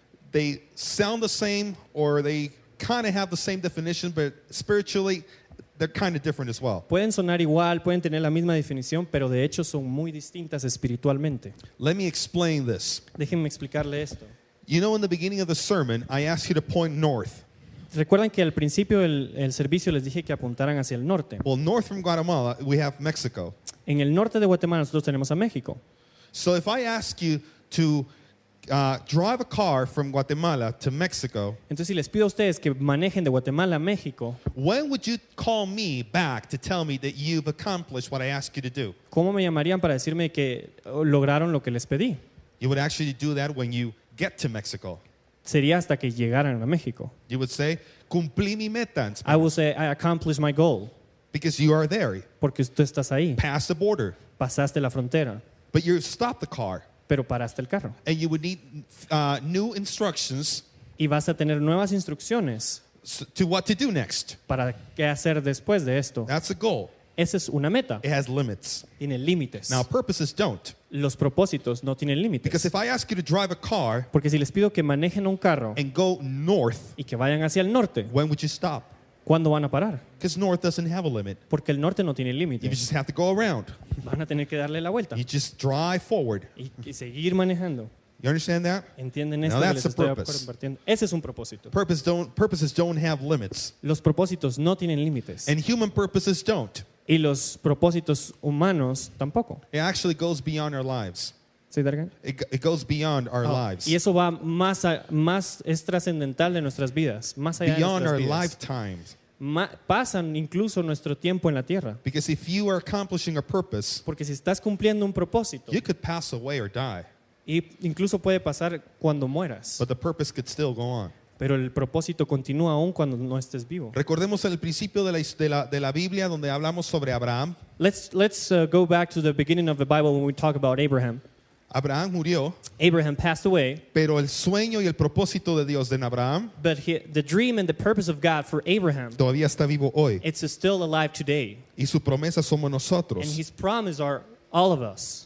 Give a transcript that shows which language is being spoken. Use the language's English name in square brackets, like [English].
[English] They sound the same, or they kind of have the same definition, but spiritually they're kind of different as well. [Spanish] Pueden sonar igual, pueden tener la misma definición, pero de hecho son muy distintas espiritualmente. [English] Let me explain this. [Spanish] Déjenme explicarle esto. [English] You know, in the beginning of the sermon, I asked you to point north. [Spanish] Recuerdan que al principio del servicio les dije que apuntaran hacia el norte. [English] Well, north from Guatemala, we have Mexico. [Spanish] En el norte de Guatemala nosotros tenemos a México. [English] So if I ask you to drive a car from Guatemala to Mexico, [Spanish] Entonces, si les pido a ustedes que manejen de Guatemala a México, [English] when would you call me back to tell me that you've accomplished what I asked you to do? [Spanish] ¿cómo me llamarían para decirme que lograron lo que les pedí? [English] You would actually do that when you get to Mexico. [Spanish] Sería hasta que llegaran a México. [English] You would say, [Spanish] cumplí mi meta, [English] en I will say, I accomplished my goal. because you are there, [Spanish] Porque tú estás ahí. [English] past the border. [Spanish] Pasaste la frontera, [English] But you stopped the car, [Spanish] pero paraste el carro. [English] and you would need new instructions [Spanish] Y vas a tener nuevas instrucciones [English] to what to do next. [Spanish] para qué hacer después de esto. [English] That's a goal. [Spanish] Esa es una meta. [English] It has limits. [Spanish] Tiene límites. [English] Now, purposes don't. [Spanish] Los propósitos no tienen [English] Because [Spanish] límites. [English] if I ask you to drive a car [Spanish] Porque si les pido que manejen un carro [English] and go north, [Spanish] y que vayan hacia el norte, [English] when would you stop? [Spanish] ¿cuándo van a parar? [English] Because north doesn't have a limit. [Spanish] Porque el norte no tiene [English] You [Spanish] límites. [English] just have to go around. [Spanish] Van a tener que darle la vuelta [English] You just drive forward. [Spanish] y seguir manejando. [English] You understand that? [Spanish] ¿Entienden [English] Now [Spanish] esto que [English] that's [Spanish] les [English] the [Spanish] estoy [English] purpose. [Spanish] compartiendo? Ese es un propósito. [English] Purposes don't have limits. [Spanish] Los propósitos no tienen límites. [English] And human purposes don't. [Spanish] Y los propósitos humanos tampoco. [English] It actually goes beyond our lives. [Spanish] ¿Sí, Dargan? [English] It goes beyond our lives. [Spanish] Y eso va más es trascendental de nuestras vidas, más allá de [English] Beyond our [Spanish] nuestras vidas. [English] lifetimes. [Spanish] Pasan incluso nuestro tiempo en la tierra. [English] Because if you are accomplishing a purpose, [Spanish] Porque si estás cumpliendo un propósito, [English] you could pass away or die, [Spanish] y incluso puede pasar cuando mueras, [English] but the purpose could still go on. [Spanish] pero el propósito continúa aún cuando no estés vivo. Recordemos el principio de la Biblia donde hablamos sobre Abraham. [English] Let's go back to the beginning of the Bible when we talk about Abraham. [Spanish] Abraham murió, [English] Abraham passed away, [Spanish] pero el sueño y el propósito de Dios en Abraham [English] but the dream and the purpose of God for Abraham, [Spanish] todavía está vivo hoy. [English] it's still alive today. [Spanish] Y su promesa somos [English] And [Spanish] nosotros [English] his promise are all of us